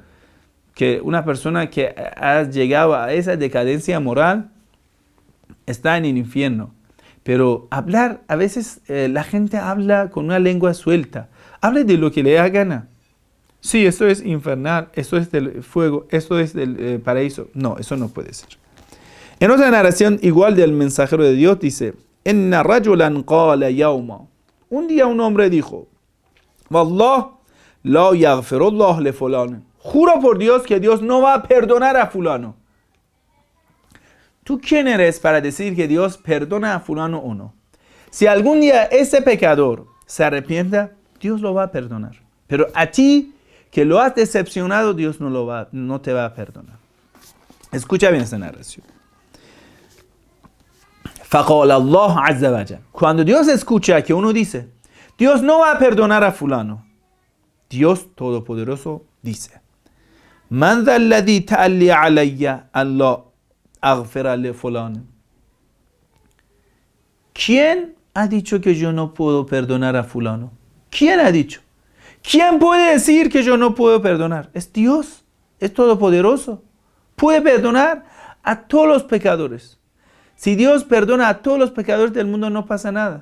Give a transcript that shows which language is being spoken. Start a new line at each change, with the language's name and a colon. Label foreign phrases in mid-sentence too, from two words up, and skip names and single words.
Spanish: Que una persona que ha llegado a esa decadencia moral está en el infierno. Pero hablar, a veces la gente habla con una lengua suelta. Hable de lo que le da gana. Sí, esto es infernal, esto es del fuego, esto es del paraíso. No, eso no puede ser. En otra narración igual del mensajero de Dios dice,
Arabic: إن رجلا قال يوما.
Spanish: Un día un hombre dijo,
Arabic: والله، لا يغفر الله لفلان.
Spanish: Juro por Dios que Dios no va a perdonar a fulano. ¿Tú quién eres para decir que Dios perdona a fulano o no? Si algún día ese pecador se arrepienta, Dios lo va a perdonar. Pero a ti, que lo has decepcionado, Dios no te va a perdonar. Escucha bien esta narración.
Arabic: فَقَالَ اللَّهُ عَزَّ وَجَلَّ.
Spanish: Cuando Dios escucha que uno dice, Dios no va a perdonar a fulano, Dios Todopoderoso dice,
Arabic: مَنْ ذَا الَّذِي تَأَلِّ عَلَيَّ أَنْ لَا أَغْفِرَ لِفُلَانٍ.
Spanish: ¿Quién ha dicho que yo no puedo perdonar a fulano? ¿Quién ha dicho? ¿Quién puede decir que yo no puedo perdonar? Es Dios, es todopoderoso. Puede perdonar a todos los pecadores. Si Dios perdona a todos los pecadores del mundo, no pasa nada.